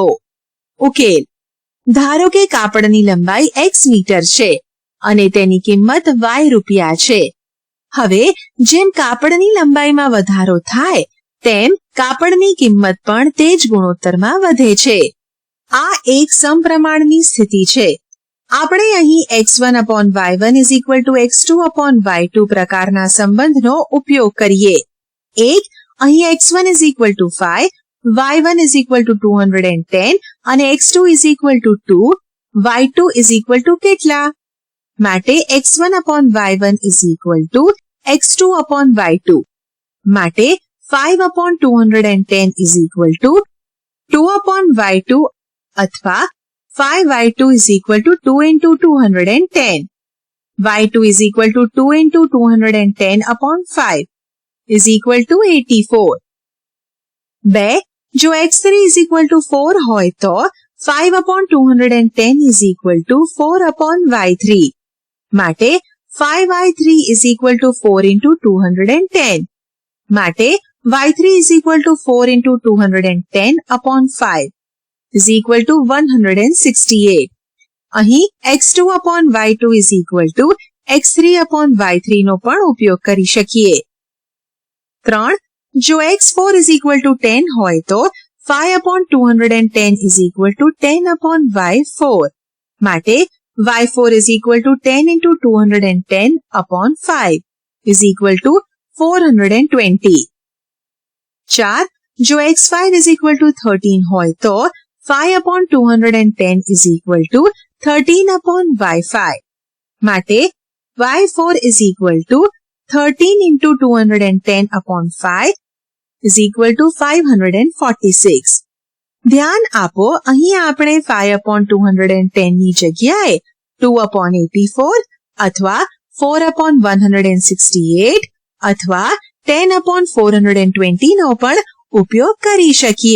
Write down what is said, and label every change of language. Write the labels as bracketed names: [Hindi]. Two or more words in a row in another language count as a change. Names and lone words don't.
[Gujarati] ઉકેલ: ધારો કે કાપડની લંબાઈ x મીટર છે અને તેની કિંમત y રૂપિયા છે. હવે જેમ કાપડની લંબાઈમાં વધારો થાય તેમ કાપડની કિંમત પણ તે જ ગુણોત્તરમાં વધે છે. આ એક સમપ્રમાણની સ્થિતિ છે. આપણે અહીં [English] x1 upon y1 is equal to x2 upon y2 [Gujarati] પ્રકારના સંબંધનો ઉપયોગ કરીએ. એક અહીં [English] x1 is equal to 5, y1 is equal to 210 અને x2 is equal to 2, y2 is equal to કેટલા? માટે x1 upon y1 is equal to x2 upon y2. માટે 5 upon 210 is equal to 2 upon y2 અથવા 5y2 is equal to 2 into 210. y2 is equal to 2 into 210 upon 5 is equal to 84. 2. જો x3 is equal to 4 [Gujarati] હોય તો [English] 5 upon 210 is equal to 4 upon y3. માટે 5y3 is equal to 4 into 210. માટે y3 is equal to 4 into 210 upon 5 is equal to 168. અહીં x2 upon y2 is equal to x3 upon y3 [Gujarati] નો પણ ઉપયોગ કરી શકીએ. [English] 3. જો x4 is equal to 10 [Gujarati] હોય તો [English] 5 upon 210 is equal to 10 upon y4. માટે y4 is equal to 10 into 210 upon 5 is equal to 420. 4. જો x5 is equal to 13 [Gujarati] હોય તો [English] 5/210 is equal to 13/y5. માટે y4 is equal to 13 into 210/5 is equal to 546. [Gujarati] ધ્યાન આપો, અહીં આપણે 5/210 ની જગ્યાએ 2/84 અથવા 4/168 અથવા 10/420 નો પણ ઉપયોગ કરી શકીએ.